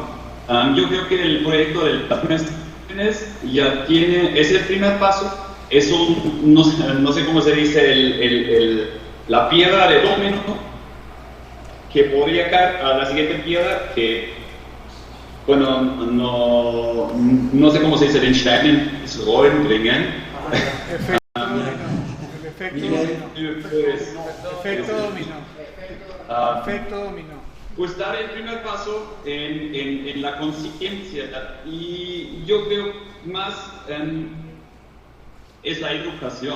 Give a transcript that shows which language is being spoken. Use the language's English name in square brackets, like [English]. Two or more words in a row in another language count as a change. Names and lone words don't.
[Spanish] Yo creo que el proyecto de las naciones ya tiene ese primer paso. Es no sé cómo se dice, la piedra de dominó que podría caer a la siguiente piedra, que, bueno, no sé cómo se dice, [German] den Stein ins Rollen bringen. [Spanish] Efecto dominó. Pues dar el primer paso en la conciencia, y yo creo más es la educación.